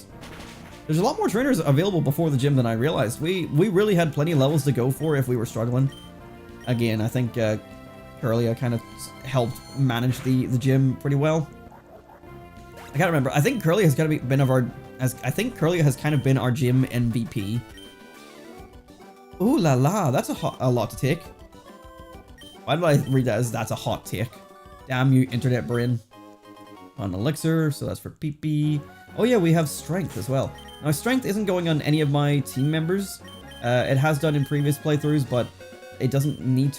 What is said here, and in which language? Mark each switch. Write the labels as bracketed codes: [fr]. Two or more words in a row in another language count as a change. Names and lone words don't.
[en] There's a lot more trainers available before the gym than I realized. We really had plenty of levels to go for if we were struggling. Again, I think Curlia kind of helped manage the gym pretty well. I can't remember. I think Curlia has kind of been I think Curlia has kind of been our gym MVP. Ooh la la, that's a lot to take. Why did I read that as that's a hot take? Damn you, internet brain. On elixir, so that's for PP. Oh yeah, we have strength as well. Now strength isn't going on any of my team members. It has done in previous playthroughs, but it doesn't need to.